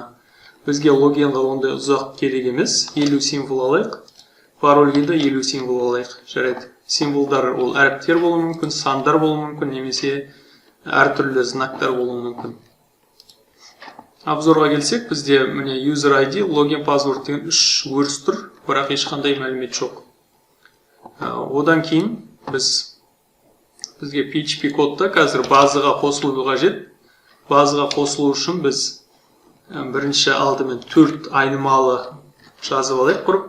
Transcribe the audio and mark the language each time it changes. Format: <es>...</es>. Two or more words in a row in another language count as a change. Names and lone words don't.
<kk>Бізге логинға ондай ұзақ керек емес, 50 символ алайық. Парольге де 50 символ алайық. Жарайды. Символдар ол әріптер болуы мүмкін, сандар болуы мүмкін, немесе әртүрлі знактар болуы мүмкін. Обзорға келсек, бізде міне</kk> <en>user ID, login password</en> <kk>деген 3 өріс тұр, бірақ ешқандай мәлімет жоқ. Одан кейін бізге PHP кодта қазір базаға қосылуы қажет. Базаға қосылу үшін біз бірінші алдымен 4 айнымалы жазып алайық құрып.</kk>